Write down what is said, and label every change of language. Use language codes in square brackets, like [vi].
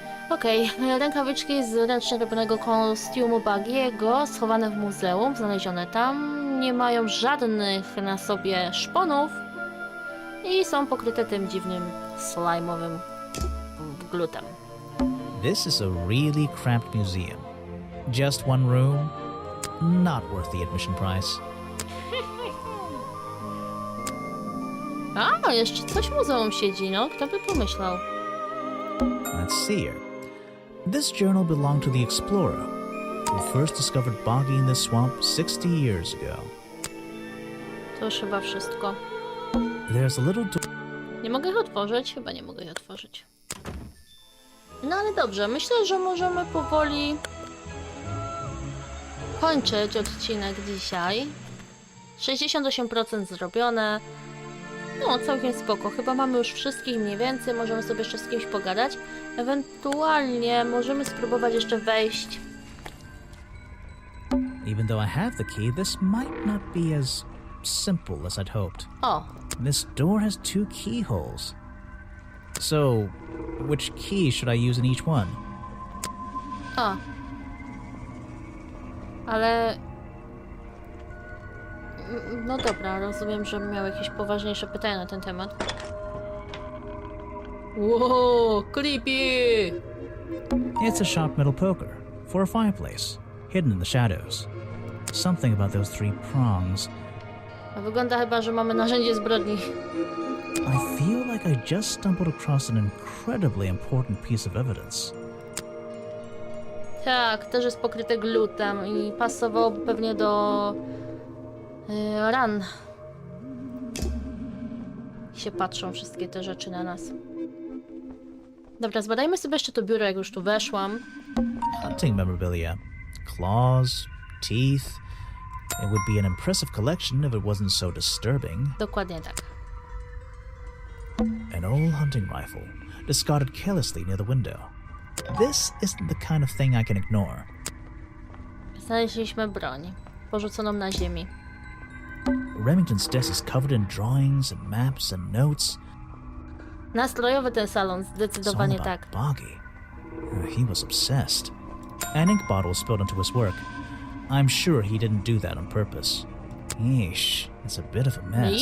[pl] Okej, rękawiczki z ręcznie robionego kostiumu Buggy'ego, schowane w muzeum, znalezione tam, nie mają żadnych na sobie szponów i są pokryte tym dziwnym, slajmowym glutem. [en] This is a really cramped museum. Just one room, not worth the admission price. [pl] A, jeszcze coś w muzeum siedzi, no, kto by pomyślał. [en] Let's see here. This journal belonged to the explorer who first discovered Boggy in this swamp 60 years ago. [pl] To już chyba wszystko. [en] There's a little... [pl] Nie mogę ich otworzyć? Chyba nie mogę ich otworzyć. No ale dobrze, myślę, że możemy powoli kończyć odcinek dzisiaj. 68% zrobione. No, całkiem spoko. Chyba mamy już wszystkich mniej więcej. Możemy sobie jeszcze z kimś pogadać. Ewentualnie możemy spróbować jeszcze wejść. [en] Even though I have the key, this might not be as simple as I'd hoped. O, This door has 2 keyholes. So, which key should I use in each one? o. [pl] Ale... No dobra, rozumiem, że miał jakieś poważniejsze pytania na ten temat. [en] Wow, creepy! It's a sharp metal poker for a fireplace, hidden in the shadows. Something about those 3 prongs. [pl] Wygląda chyba, że mamy narzędzie zbrodni. [en] I feel like I just stumbled across an incredibly important piece of evidence. [pl] Tak, też jest pokryte glutem i pasowałoby pewnie do ran. I się patrzą wszystkie te rzeczy na nas. Dobra, zbadajmy sobie jeszcze to biuro, jak już tu weszłam. [en] Hunting memorabilia. Claws, teeth. It would be an impressive collection if it wasn't so disturbing. [pl] Dokładnie tak. [en] An old hunting rifle, discarded carelessly near the window. This isn't the kind of thing I can ignore. [pl] Znaleźliśmy broń, porzuconą na ziemi. [en] Remington's desk is covered in drawings and maps and notes. [pl] Nastrojowy ten salon, [en] It's all [pl] zdecydowanie [en] about [pl] tak. [en] Boggy. He was obsessed. An ink bottle spilled onto his work. I'm sure he didn't do that on purpose. Yeesh, it's a bit of a mess.